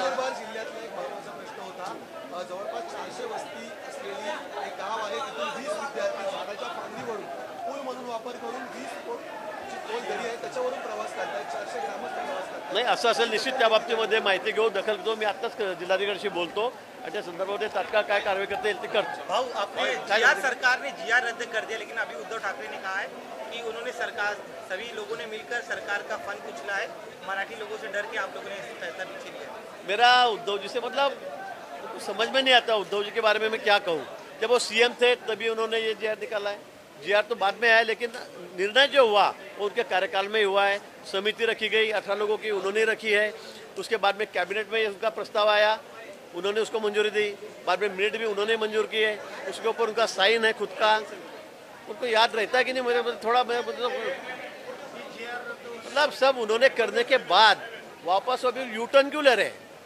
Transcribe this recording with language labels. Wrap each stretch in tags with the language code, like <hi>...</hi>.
<mr>नंदुरबार जिल्ह्यातला एक महत्त्वाचा प्रश्न होता. जवळपास 400 वस्ती असलेली एक गाव आहे, तिथून 20 विद्यार्थी झाडाच्या फांदीवरून पूलमधून वापर करून 20 फूटची खोल दरी आहे त्याच्यावरून प्रवास करतात. 400 ग्रामस्थ प्रवास करतात. नाही, असं असेल निश्चित त्या बाबतीमध्ये माहिती घेऊ, दखल घेऊ. मी आत्ताच जिल्हाधिकाऱ्यांशी बोलतो आणि त्या संदर्भामध्ये तात्काळ काय कारवाई करता येईल ते करतो.</mr> <hi>भाऊ, अपने GR सरकार ने GR रद्द कर दिया, लेकिन अभी उद्धव ठाकरे ने कहा है कि उन्होंने सरकार सभी लोगों ने मिलकर सरकार का फंड कुचला है, मराठी लोगों से डर के आप लोगों ने फैसला पीछे लिया। मेरा उद्धव जी से मतलब तो समझ में नहीं आता उद्धव जी के बारे में मैं क्या कहूँ. जब वो CM थे तभी उन्होंने ये GR निकाला है. GR तो बाद में आया, लेकिन निर्णय जो हुआ वो उनके कार्यकाल में हुआ है. समिति रखी गई 18 लोगों की, उन्होंने रखी है. उसके बाद में कैबिनेट में उनका प्रस्ताव आया, उन्होंने उसको मंजूरी दी. बाद में मिनट भी उन्होंने मंजूर किए, उसके ऊपर उनका साइन है खुद का. उनको याद रहता है कि नहीं, मुझे थोड़ा मतलब सब उन्होंने करने के बाद वापस अभी यू टर्न क्यों ले रहे हैं.</hi>